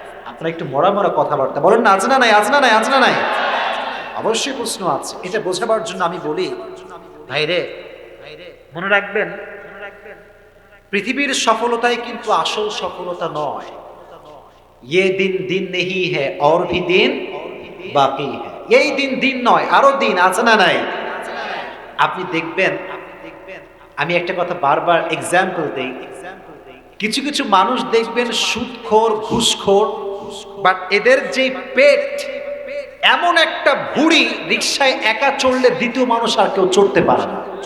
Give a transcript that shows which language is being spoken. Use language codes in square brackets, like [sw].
[bn] আপনারা একটু মরা মরা কথাবার্তা বলেন না, আছে না নাই? আছে না নাই? আছে না নাই? অবশ্যই প্রশ্ন আছে। এটা বোঝাবার জন্য আমি বলি, ভাইরে মনে রাখবেন, পৃথিবীর সফলতাই কিন্তু আসল সফলতা নয়। [hi] ये दिन दिन नहीं है और भी दिन বাকি है। [bn] এই দিন দিন নয়, আরো দিন আছে না নাই? আপনি দেখবেন, আমি একটা কথা বারবার এক্সাম্পল দেই, কিছু কিছু মানুষ দেখবেন সুদখোর, ঘুষখোর, বাট এদের যে পেট, এমন একটা ভুঁড়ি, রিকশায় একা চড়লে দ্বিতীয় মানুষ আর কেউ চড়তে পারে না।